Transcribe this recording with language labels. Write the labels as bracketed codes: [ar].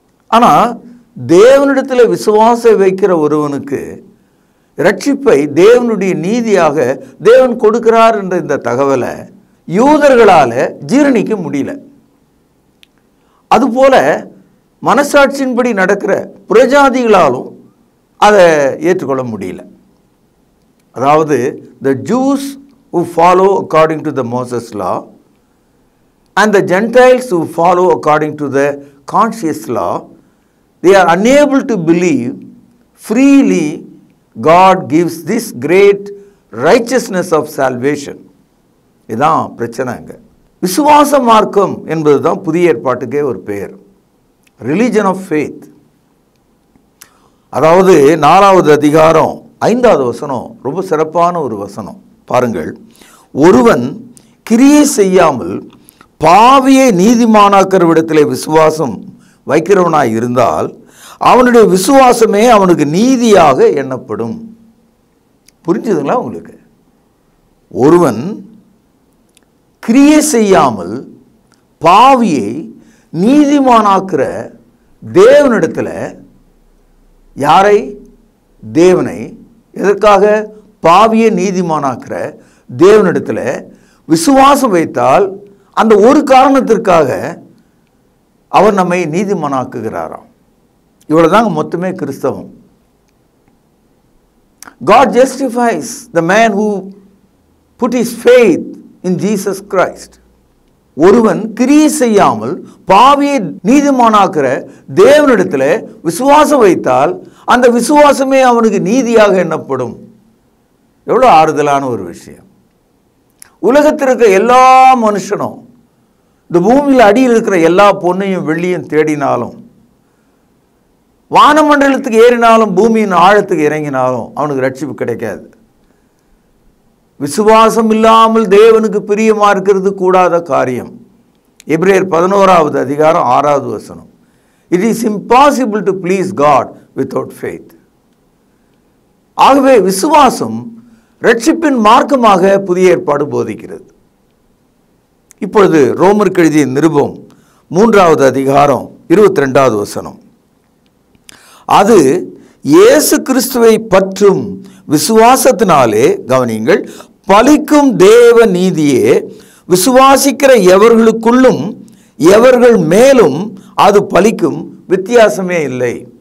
[ta] ஆனால் தேவனிடத்தில் விசுவாசம் வைக்கிற ஒருவனுக்கு ரட்சிப்பை தேவனுடைய நீதியாக தேவன் கொடுக்கிறார் என்ற இந்த தகவலை யூதர்களால் ஜீரணிக்க முடியல. அதுபோல மனசாட்சியின்படி நடக்கிற புறஜாதிகளாலும் அதை ஏற்றுக்கொள்ள முடியல. அதாவது [en] the Jews who follow according to the Moses law and the Gentiles who follow according to the conscious law, they are unable to believe freely God gives this great righteousness of salvation. [ta] இதுதான் பிரச்சனைங்க. விசுவாச மார்க்கம் என்பது தான் புதிய ஏற்பாட்டுக்கே ஒரு பெயர், religion of faith. அதாவது 4வது அதிகாரம் 5வது வசனம் ரொம்ப சிறப்பான ஒரு வசனம். பாருங்கள், ஒருவன் கிரியை செய்யாமல் பாவியை நீதிமானாக்கிற விடத்திலே விசுவாசம் வைக்கிறவனாய் இருந்தால் அவனுடைய விசுவாசமே அவனுக்கு நீதியாக எண்ணப்படும். புரிஞ்சுதுங்களா உங்களுக்கு? ஒருவன் கிரியை செய்யாமல் பாவியை நீதிமானாக்குற தேவனிடத்தில், யாரை? தேவனை. எதற்காக? பாவியை நீதிமானாக்குற தேவனிடத்தில் விசுவாசம் வைத்தால் அந்த ஒரு காரணத்திற்காக அவர் நம்மை நீதிமானாக்குகிறாராம். இவ்வளவுதாங்க மொத்தமே கிறிஸ்தவம். [en] God justifies the man who put his faith in Jesus Christ. [ta] ஒருவன் கிரியை செய்யாமல் பாவியை நீதிமானாக்குற தேவனிடத்தில் விசுவாசம் வைத்தால் அந்த விசுவாசமே அவனுக்கு நீதியாக எண்ணப்படும். எவ்வளோ ஆறுதலான ஒரு விஷயம். உலகத்தில் இருக்கிற எல்லா மனுஷனும் இந்த பூமியில் அடியில் இருக்கிற எல்லா பொன்னையும் வெள்ளியும் தேடினாலும், வானமண்டலத்துக்கு ஏறினாலும், பூமியின் ஆழத்துக்கு இறங்கினாலும் அவனுக்கு ரட்சிப்பு கிடைக்காது. விசுவாசம் இல்லாமல் தேவனுக்கு பிரியமா இருக்கிறது கூடாத காரியம். எபிரேயர் 11வது அதிகாரம் 6வது வசனம். [en] It is impossible to please God without faith. [ta] ஆகவே விசுவாசம் ரட்சிப்பின் மார்க்கமாக புதிய ஏற்பாடு போதிக்கிறது. இப்பொழுது ரோமருக்கு எழுதிய நிருபம் 3வது அதிகாரம் 22வது வசனம். அது இயேசு கிறிஸ்துவை பற்றும் விசுவாசத்தினாலே, கவனியுங்கள், பலிக்கும் தேவ நீதியே விசுவாசிக்கிற எவர்களுக்குள்ளும் எவர்கள் மேலும் அது பலிக்கும், வித்தியாசமே இல்லை.